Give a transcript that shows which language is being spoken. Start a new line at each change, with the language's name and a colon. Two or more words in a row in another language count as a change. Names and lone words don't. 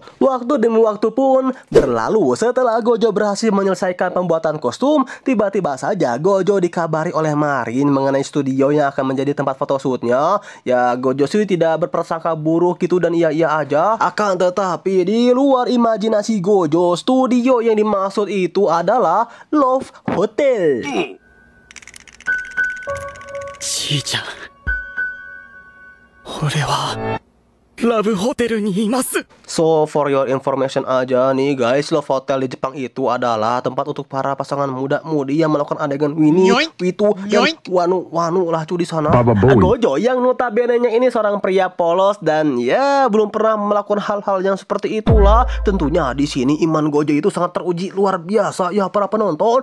Indonesian: Waktu demi waktu pun berlalu. Setelah Gojo berhasil menyelesaikan pembuatan kostum, tiba-tiba saja Gojo dikabari oleh Marin mengenai studio yang akan menjadi tempat photoshootnya. Ya, Gojo sih tidak berprasangka buruk gitu dan iya-iya aja. Akan tetapi di luar imajinasi Gojo, studio yang dimaksud itu adalah Love Hotel.
Japanese: Chi-chan, 俺はラブホテルにいます。
English: So for your information
Indonesian: aja nih guys, Love Hotel di Jepang itu adalah tempat untuk para pasangan muda-mudi yang melakukan adegan Winnie, Witu, dan Wanu lah cuy di sana. Gojo yang notabene-nya ini seorang pria polos dan ya belum pernah melakukan hal-hal yang seperti itulah. Tentunya di sini iman Gojo itu sangat teruji luar biasa ya para penonton.